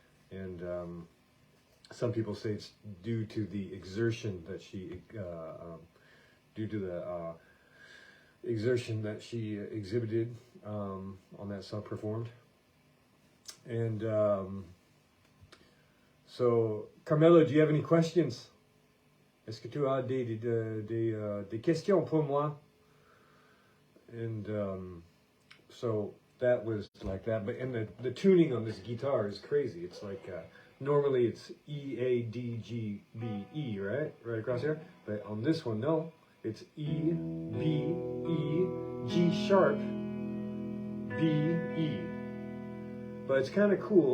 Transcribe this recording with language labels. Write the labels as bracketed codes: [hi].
[en] And some people say it's due to the exertion that she, exhibited on that song, performed. And so, Carmelo, do you have any questions? [fr] Est-ce que tu as des questions pour moi? [en] And so that was like that. But and the tuning on this guitar is crazy. It's like normally it's E, A, D, G, B, E, right? Right across here. But on this one, no. It's E, B, E, G sharp, B, E. But it's kind of cool.